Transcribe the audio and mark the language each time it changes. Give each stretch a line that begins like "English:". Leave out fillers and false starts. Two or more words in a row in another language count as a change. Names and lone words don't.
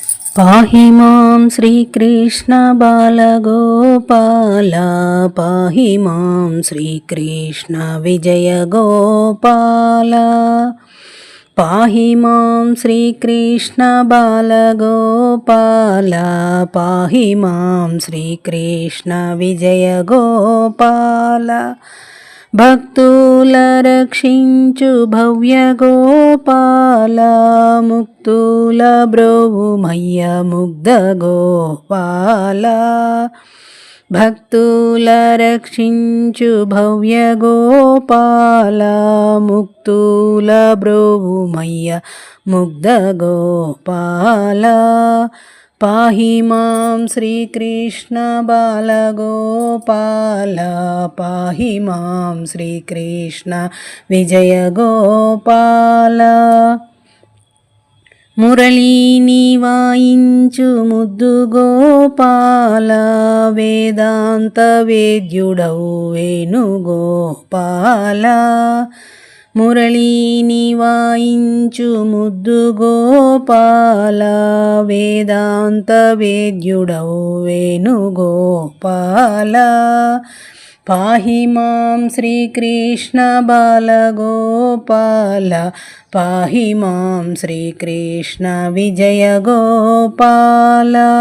Sanskrit: पाहि मां श्रीकृष्ण बालगोपाल पाहि मां श्रीकृष्ण विजयगोपाल पाहि मां श्रीकृष्ण बालगोपाल पाहि मां श्रीकृष्ण विजयगोपाल
Telugu: భక్తుల రక్షించు భవ్య గోపాల ముక్తుల బ్రోవుమయ్య ముగ్ధ గోపాల భక్తుల రక్షించు భవ్య గోపాల ముక్తుల బ్రోవుమయ్య ముగ్ధ గోపాల
Sanskrit: पाहि मां श्रीकृष्ण बालगोपाल पाहि मां श्रीकृष्ण
Telugu: विजयगोपाल మురళీని వాయించు ముద్దు గోపాల వేదాంత వేద్యుడవు వేణుగోపాల మురళీని వాయించు ముద్దు గోపాల వేదాంత వేద్యుడవు వేణుగోపాల
Sanskrit: పాహి మాం శ్రీకృష్ణ బాలగోపాల పాహి మాం శ్రీకృష్ణ విజయగోపాల